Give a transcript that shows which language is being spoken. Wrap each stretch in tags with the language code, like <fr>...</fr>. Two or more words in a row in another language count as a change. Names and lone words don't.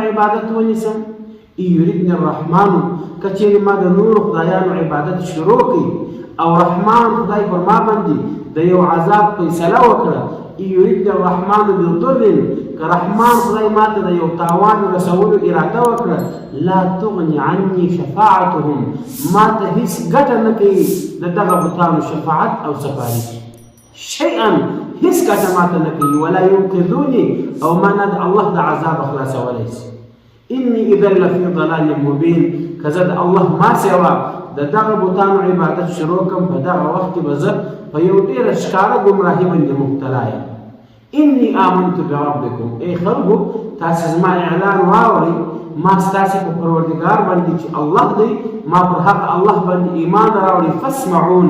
<ps>عبادت ونیسم</ps> <ar>یریدنی الرحمن</ar> <ps>که چېرې ما د نورو خدایانو عبادت شروع کړي او رحمان خدای پر ما باندې د یو عذاب فیصله وکړه</ps> <ar>یریدنی الرحمن بضر</ar> <ps>که رحمان خدای ما ته د یو تاوان رسولو اراده وکړه</ps> <ar>لا تغني عني شفاعتهم</ar> <ps>ما ته هیڅ ګټه نه کوي د دغه بتانو شفاعت او سفارش شيئا هیڅ ګټه ماته نه کوي</ps> <ar>ولا ينقذوني</ar> <ps>او ما نه د الله د عذاب خلاصولی شي</ps> <ar>اني اذا لفي ضلال مبين</ar> <ps>که زه د الله ما سوا د دغه بوتانو عبادت شروع کړم په دغه وخت کې به زه په یو ډېره ښکاره ګمراهي باندې مبتلا یم</ps> <ar>اني آمنت بربکم</ar> <ps>ای خلکو تاسې زما اعلان واورئ ما ستاسې په پروردګار باندې چې الله دی ما پر حق الله باندې ایمان راوړي فاسمعون</ps>